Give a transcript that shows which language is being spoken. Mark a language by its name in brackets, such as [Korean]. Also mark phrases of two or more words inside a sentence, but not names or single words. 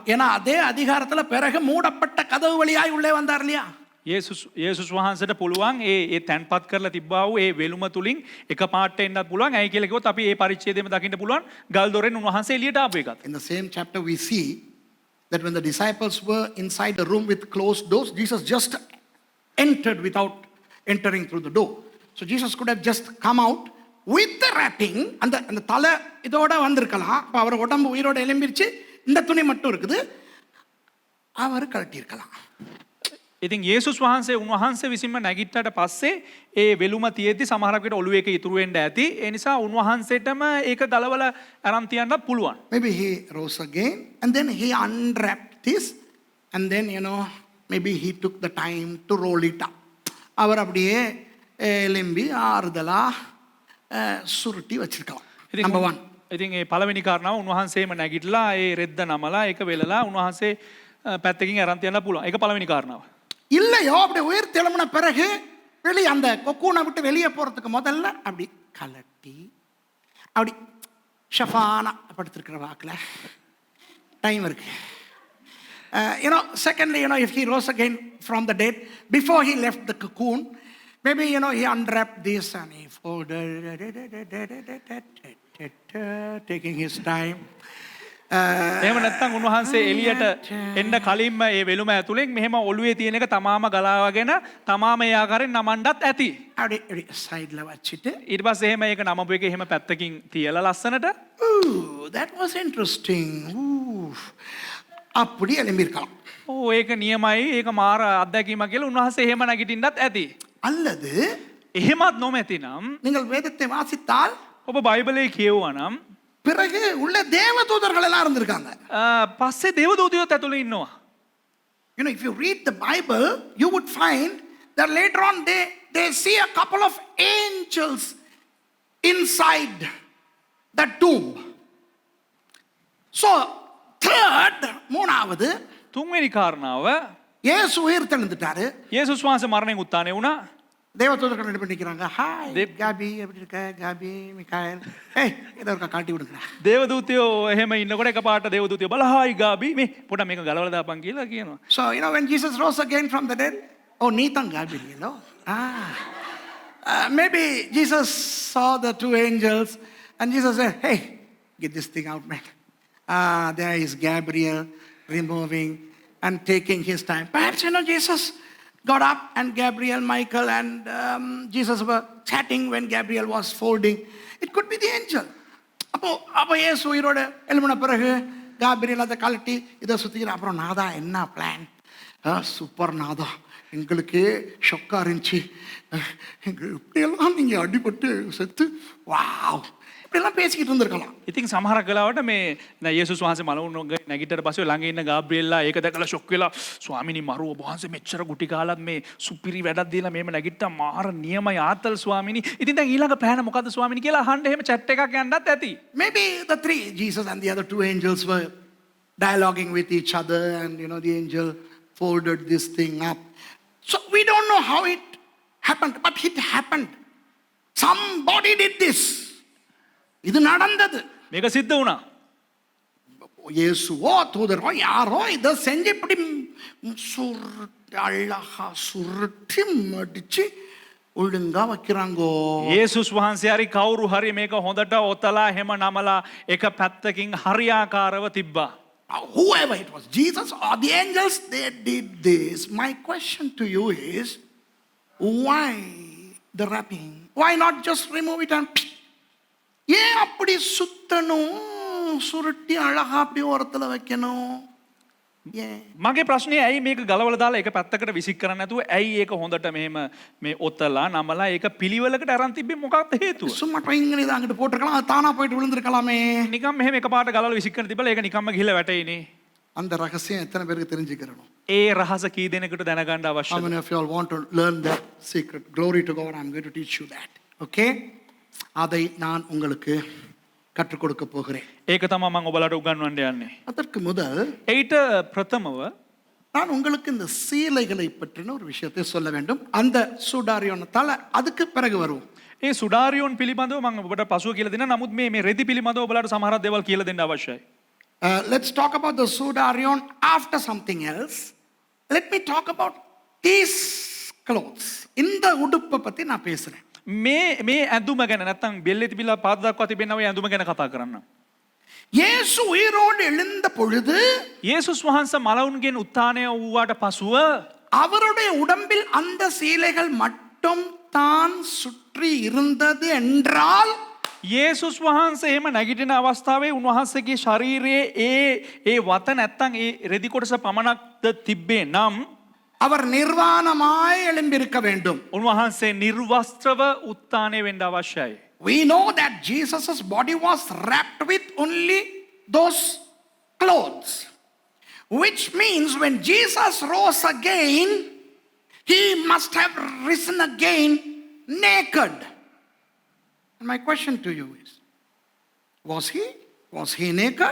[Tamil] ஏன்னா அதே அதிகாரத்துல பிறகு மூடப்பட்ட கதவு வழியாய் உள்ளே வந்தார் இல்லையா? [Sinhala] යේසුස් වහන්සේට පුළුවන් ඒ තැන්පත් කරලා තිබ්බා වූ ඒ වෙලුම තුලින් එක පාට එන්නත් පුළුවන්. ඇයි කියලා කිව්වොත් අපි ඒ පරිච්ඡේදයේම දකින්න පුළුවන් ගල් දොරෙන් උන්වහන්සේ එළියට ආපු එකත්. [English] In the same chapter we see that when the disciples were inside the room with closed doors, Jesus just entered without entering through the door. So Jesus could have just come out with the wrapping. [Tamil] அந்த தலை இதோட வந்திருக்கலாம். அப்போ அவர் உடம்பு உயிரோட எழும்பிருச்சு, இந்த துணி மட்டும் இருக்குது, அவர் கழட்டியிருக்கலாம். [Sinhala] ඉතින් යේසුස් වහන්සේ උන්වහන්සේ විසින්ම නැගිට්ටට පස්සේ ඒ වෙලුම තියෙද්දි සමහරක් විට ඔළුවේ එක ඉතුරු වෙන්න ඇති. ඒ නිසා උන්වහන්සේටම ඒක ගලවලා අරන් තියන්නත් පුළුවන්. [English] Maybe he rose again and then he unwrapped this and then maybe he took the time to roll it up. [Tamil] அவர் அப்படியே எலும்பி ஆறுதலா சுருட்டி வச்சிருக்கலாம். [English] Number one. [Sinhala] ඉතින් ඒ පළවෙනි කාරණාව උන්වහන්සේම නැගිටලා ඒ රෙද්ද නමලා ඒක වෙලලා උන්වහන්සේ පැත්තකින් අරන් තියන්න පුළුවන්. ඒක පළවෙනි කාරණාව. [Tamil] இல்லையோ அப்படி உயிர் தெழும்பின பிறகு வெளியே அந்த கொக்கூனை விட்டு வெளியே போறதுக்கு முதல்ல அப்படி கலட்டி அப்படி ஷஃபானா படுத்திருக்கிற வாக்கில் டைம் இருக்கு. [English] Secondly, if he rose again from the dead, before he left the cocoon, maybe he unwrapped this and he folded, taking his time. [Sinhala] එහෙම නැත්නම් උන්වහන්සේ එළියට එන්න කලින්ම ඒ වෙලුම ඇතුලෙන් මෙහෙම ඔළුවේ තියෙන එක තමාම ගලාවගෙන තමාම ඒ ආකාරයෙන් නමන්නත් ඇති. [Tamil] அப்படி சைடுல வச்சிட்டு [Sinhala] ඊට පස්සේ එහෙම ඒක නමපු එක එහෙම පැත්තකින් තියලා ලස්සනට. [English] Ooh, that was interesting. [Tamil] Ooh. அப்படி எழும்பியிருக்கலாம். [Sinhala] ඒක නියමයි ඒක මාර අත්දැකීමක් කියලා උන්වහන්සේ එහෙම නැගිටින්නත් ඇති. [Tamil] அல்லது [Sinhala] එහෙමත් නොමැතිනම් [Tamil] நீங்கள் வேதத்தை வாசித்தால் [Sinhala] ඔබ බයිබලයේ කියවුවා නම් [Tamil] பிறகு உள்ள தேவதூதர்கள் எல்லாம் இருந்திருக்காங்க. [Sinhala] පස්සේ දේවදූතයෝත් ඇතුළේ ඉන්නවා. [English] If you read the Bible, you would find that later on they see a couple of angels inside the tomb. So third, [Tamil] மூணாவது, [Sinhala] තුන්වෙනි කාරණාව [Tamil] இயேசு உயிர் தெழுந்துட்டாரு. [Sinhala] යේසුස් වහන්සේ මරණයෙන් උත්ථානය වුණා. [Tamil] தேவதூதர்கள் ரெண்டு பேர் நிற்கிறாங்க. ஹாய் காபி, எப்படி இருக்க காபி, மிகாயல், ஏய் இதை ஒரு காட்டி விடுங்க. [Sinhala] දේවදූතයෝ එහෙම ඉන්නකොට එකපාරට දේවදූතයෝ බලහායි ගාබි මේ පොඩ මේක ගලවලා දාපන් කියලා කියනවා. [English] So when Jesus rose again from the dead, [Tamil] oh நீ தான் Gabriel. [English] Maybe Jesus saw the two angels and Jesus said, hey, get this thing out, man. There is Gabriel removing and taking his time. Perhaps Jesus got up and Gabriel, Michael and Jesus were chatting when Gabriel was folding. It could be the angel. [Tamil] அப்போ ஏசு உயிரோட எழும்பின பிறகு காபிரியல் அதை கழட்டி இதை சுற்றிக்கிற அப்புறம் நாதா என்ன பிளான், சூப்பர் நாதா, எங்களுக்கு ஷொக்கா இருந்துச்சு, இப்படியெல்லாம் நீங்கள் அடிபட்டு செத்து வாவ் இப்படிலாம் பேசிக்கிட்டு இருந்திருக்கலாம். [Sinhala] ඉතින් සමහර කලාවට මේ යේසුස් වහන්සේ මලවුන් නැගිටට පස්සේ ළඟ ඉන්න ගාබ්‍රියෙල්ලා ඒක දැකලා ෂොක් වෙලා ස්වාමීනි මරුව වහන්සේ මෙච්චර ගුටි කාලත් මේ සුපිරි වැඩක් දීලා මේම නැගිට්ටා මාර නියමයි ආතල් ස්වාමීනි. ඉතින් දැන් ඊළඟ ප්ලෑන මොකද්ද ස්වාමීනි කියලා අහන්න එහෙම chat එකක් යන්නත් ඇති. [English] Maybe the three, Jesus and the other two angels were dialoguing with each other and the angel folded this thing up. So we don't know how it happened, but it happened. Somebody did this. [Tamil] இது நடந்தது. [Sinhala] මේක සිද්ධ වුණා. [Tamil] இயேசுவோ தூதரோ யாரோ இதை செஞ்சு இப்படி அழகா சுருட்டி மடிச்சு ஒழுங்கா வைக்கிறாங்கோ. [Sinhala] යේසුස් වහන්සේ හරි කවුරු හරි මේක හොඳට ඔතලා එහෙම නමලා එක පැත්තකින් හරියාකාරව තිබ්බා. [English] Whoever it was, Jesus or the angels, they did this. My question to you is, why the wrapping? Why not just remove it and [Tamil] ஏன் அப்படி சுத்தணும், சுருட்டி அழகா அப்படி ஓரத்துல வைக்கணும்? ஏன்? [Sinhala] මගේ ප්‍රශ්නේ ඇයි මේක ගලවලා දාලා එක පැත්තකට විසික් කරන්නේ නැතුව ඇයි ඒක හොඳට මෙහෙම මේ ඔතලා නමලා ඒක පිළිවෙලකට අරන් තිබ්බේ මොකක්ද හේතුව? [Tamil] சும்மா ட்ரைங்க இதை அங்கிட்டு போட்டிருக்கலாம், அது தானா போயிட்டு விழுந்திருக்கலாமே. [Sinhala] නිකම් මෙහෙම එකපාරට ගලවලා විසික් කරන තිබ්බලා ඒක නිකම්ම ගිහිල්ලා වැටෙයිනේ. [Tamil] அந்த ரகசியம் எத்தனை பேருக்கு தெரிஞ்சுக்கிறணும்? [Sinhala] ඒ රහස කී දෙනෙකුට දැනගන්න [English] How [Sinhala] අවශ්‍යද? [English] many of you all want to learn that secret? Glory to God, I'm going to teach you that. Okay? [Tamil] அதை நான் உங்களுக்கு கற்றுக் கொடுக்க போகிறேன். [Sinhala] ඒක තමයි මම ඔයාලට උගන්වන්න යන්නේ. [Tamil] அதற்கு முதல் [Sinhala] ඒට ප්‍රථමව [Tamil] நான் உங்களுக்கு இந்த சீலைகளை பற்றின ஒரு விஷயத்தை சொல்ல வேண்டும். அந்த சுடாரியோனத்தால அதுக்கு பிறகு வருவோம். [Sinhala] ඒ සුඩාරියෝන් පිළිබඳව මම ඔබට පසුව කියලා දෙන්න. නමුත් මේ රෙදි පිළිබඳව ඔයාලට සමහරක් දේවල් කියලා දෙන්න අවශ්‍යයි. [English] Let's talk about the sudarion after something else. Let me talk about these clothes. [Tamil] இந்த உடுப்பை பத்தி நான் பேசுறேன். [Sinhala] මේ ඇඳුම ගැන නැත්තම් බෙල්ලේ තිබිලා පාද දක්වා තිබෙන ඔය ඇඳුම ගැන කතා කරන්න. [Tamil] இயேசு உயிரோடு எழுந்த பொழுது [Sinhala] යේසුස් වහන්සේ මලවුන්ගෙන් උත්ථානය වූාට පසුව [Tamil] அவருடைய உடம்பில் அந்த சீலைகள் மட்டும் தான் சுற்றி இருந்தது என்றால் [Sinhala] යේසුස් වහන්සේ එහෙම නැගිටින අවස්ථාවේ උන්වහන්සේගේ ශරීරයේ ඒ වත නැත්තම් ඒ රෙදි කොටස පමණක්ද තිබ්බේ නම් [Tamil] அவர் நிர்வாணமாய் எழும்பியிருக்க வேண்டும். [Sinhala] උන්වහන්සේ නිර්වස්ත්‍රව උත්ථානය වෙන්න අවශ්‍යයි. [English] We know that Jesus' body was wrapped with only those clothes, which means when Jesus rose again, he must have risen again naked. And my question to you is, was he naked?